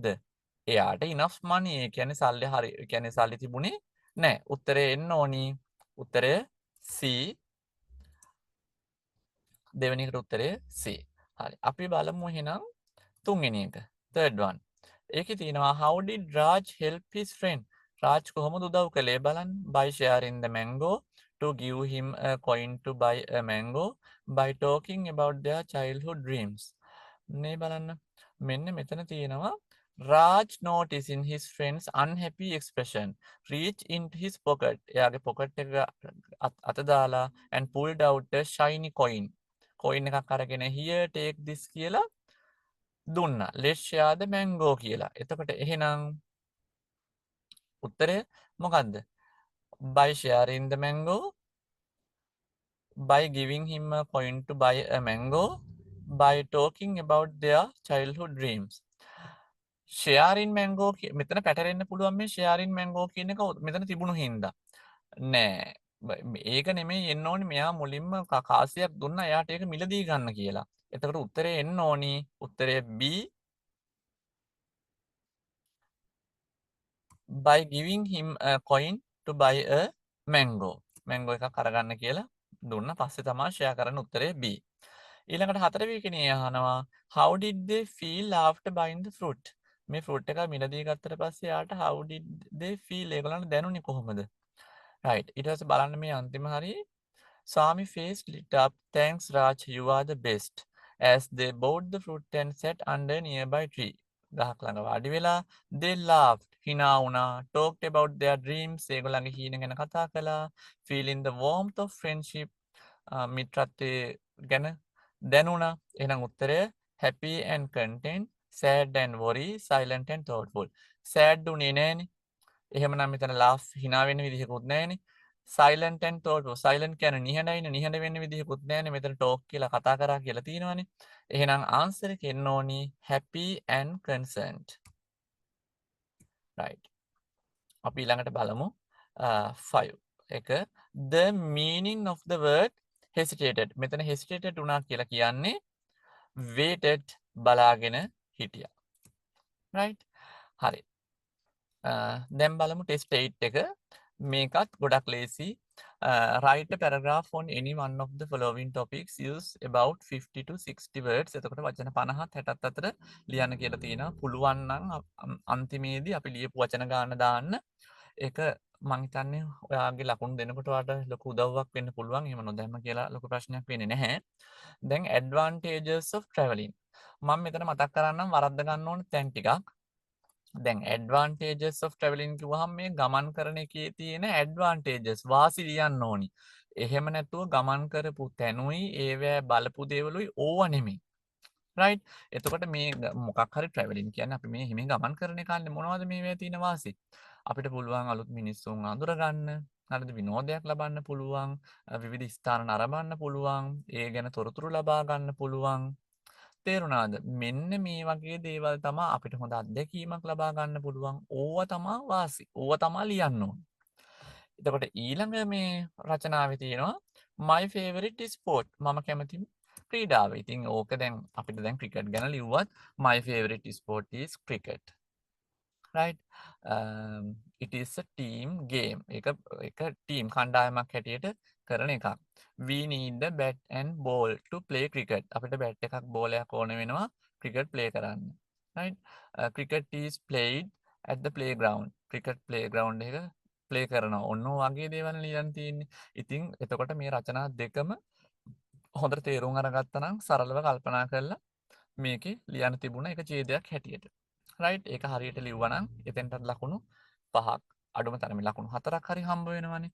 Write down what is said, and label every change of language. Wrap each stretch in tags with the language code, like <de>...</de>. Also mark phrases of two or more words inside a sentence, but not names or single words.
<en>එයාට enough money.</en> <si>ඒ කියන්නේ සල්ලි හරි. ඒ කියන්නේ සල්ලි තිබුණේ නැහැ. උත්තරේ එන්න ඕනි. උත්තරය C. දෙවෙනි එකට උත්තරය C. හරි. අපි බලමු එහෙනම් තුන්වෙනි එක.</si> <en>third one.</en> <si>ඒකේ තියෙනවා</si> <en>how did Raj help his friend?</en> <si>රාජ් කොහොමද උදව් කළේ බලන්න.</si> <en>by sharing the mango, to give him a coin to buy a mango, by talking about their childhood dreams.</en> <si>මේ බලන්න මෙන්න මෙතන තියෙනවා</si> <en>Raj noticing his friend's unhappy expression, reached into his pocket.</en> <si>එයාගේ pocket එක අත දාලා</si> <en>and pulled out a shiny coin.</en> <si>coin එකක් අරගෙන</si> <en>here take this</en> <si>කියලා දුන්නා.</si> <en>let's share the mango</en> <si>කියලා. එතකොට එහෙනම් උත්තරය මොකද්ද?</si> <en>by sharing the mango, by giving him a coin to buy a mango, by talking about their childhood dreams. sharing mango</en> <si>මෙතන පැටරෙන්න පුළුවන් මේ</si> <en>sharing mango</en> <si>කියන එක මෙතන තිබුණු හින්දා නෑ ඒක නෙමෙයි එන්න ඕනි මෙයා මුලින්ම කාසියක් දුන්නා එයාට ඒක මිලදී ගන්න කියලා. එතකොට උත්තරේ එන්න ඕනි උත්තරය B</si> <en>by giving him a coin to buy a mango.</en> <si>මැංගෝ එකක් අරගන්න කියලා දුන්න පස්සේ තමයි ෂෙයා කරන්න උත්තරේ B. ඊළඟට හතරවෙනි කෙනේ අහනවා</si> <en>how did they feel after buying the fruit?</en> <si>මේ ෆෘට් එක මිලදී ගත්තට පස්සේ යාට</si> <en>how did they feel</en> <si>ඒගොල්ලන්ට දැනුනේ කොහොමද? right ඊට පස්සේ බලන්න මේ අන්තිම හරිය</si> <en>Swami face lit up. Thanks Raj, you are the best. As they bought the fruit and sat under a nearby tree.</en> <si>ගහක් ළඟ වාඩි වෙලා</si> <en>they laughed.</en> <si>hina වුණා.</si> <en>talked about their dreams.</en> <si>ඒගොල්ලන්ගේ හීන ගැන කතා කළා.</si> <en>feeling the warmth of friendship.</en> <si>මිත්‍රත්වයේ ගැන දැනුණා. එහෙනම් උත්තරය</si> <en>happy and content, sad and worry, silent and thoughtful.</en> <si>sad උනේ නෑනේ. එහෙමනම් මෙතන laugh hina වෙන්න විදිහකුත් නෑනේ.</si> <en>silent and thoughtful.</en> <si>silent කියන්නේ නිහඬයිනේ. නිහඬ වෙන්න විදිහකුත් නෑනේ. මෙතන talk කියලා කතා කරා කියලා තියෙනවනේ. එහෙනම් answer එක එන්න ඕනි</si> <en>happy and concerned. right.</en> <si>අපි ඊළඟට බලමු 5 එක</si> <en>the meaning of the word hesitated.</en> <si>මෙතන hesitated උනා කියලා කියන්නේ waited බලාගෙන හිටියා. right. හරි. දැන් බලමු ටෙස්ට් 8 එක. මේකත් ගොඩක් ලේසි.</si> <en>write a paragraph on any one of the following topics. use about 50 to 60 words.</en> <si>එතකොට වචන 50 60ත් අතර ලියන්න කියලා තියෙනවා. පුළුවන් නම් අන්තිමේදී අපි ලියපු වචන ගාන දාන්න. ඒක මං හිතන්නේ ඔයාගේ ලකුණු දෙනකොට ඔයාලට ලොකු උදව්වක් වෙන්න පුළුවන්. එහෙම නොදැම්ම කියලා ලොකු ප්‍රශ්නයක් වෙන්නේ නැහැ.</si> <en>දැන් advantages of traveling.</en> <si>මම මෙතන මතක් කරන්නම් වරද්ද ගන්න ඕන තැන් ටිකක්. දැන්</si> <en>advantages of traveling</en> <si>කිව්වහම මේ ගමන් කරන එකේ තියෙන advantages වාසි ලියන්න ඕනි. එහෙම නැතුව ගමන් කරපු තැනුයි ඒවැ බලපු දේවලුයි ඕව නෙමෙයි. right. එතකොට මේ මොකක් හරි traveling කියන්නේ අපි මේ හිමින් ගමන් කරන එකන්නේ මොනවද මේවැ තියෙන වාසි? අපිට පුළුවන් අලුත් මිනිස්සුන් අඳුර ගන්න, හරිද විනෝදයක් ලබන්න පුළුවන්, විවිධ ස්ථාන නරඹන්න පුළුවන්, ඒ ගැන තොරතුරු ලබා ගන්න පුළුවන්. තේරුණාද? මෙන්න මේ වගේ දේවල් තමා අපිට හොඳ අත්දැකීමක් ලබා ගන්න පුළුවන්. ඕවා තමා වාසි. ඕවා තමා ලියන්න ඕන. එතකොට ඊළඟ මේ රචනාවේ තියෙනවා</si> <en>my favorite sport.</en> <si>මම කැමතිම ක්‍රීඩාව. ඉතින් ඕක දැන් අපිට දැන් ක්‍රිකට් ගැන ලිව්වත්</si> <en>my favorite sport is cricket. right. it is a team game.</en> <si>එක ටීම් කණ්ඩායමක් හැටියට කරන එකක්.</si> <en>we need the bat and ball to play cricket.</en> <si>අපිට බැට් එකක් බෝලයක් ඕන වෙනවා ක්‍රිකට් ප්ලේ කරන්න.</si> <en>right. cricket is played at the playground.</en> <si>cricket playground එක ප්ලේ කරනවා. ඔන්න වගේ දේවල් ලියන්න තියෙන්නේ. ඉතින් එතකොට මේ රචනා දෙකම හොඳට තේරුම් අරගත්තා නම් සරලව කල්පනා කරලා මේකේ ලියන්න තිබුණ එක ඡේදයක් හැටියට.</si> <en>right.</en> <si>ඒක හරියට ලිව්වනම් එතෙන්ට ලකුණු 5ක් අඩුම තරමේ ලකුණු 4ක් හරි හම්බ වෙනවනේ.</si>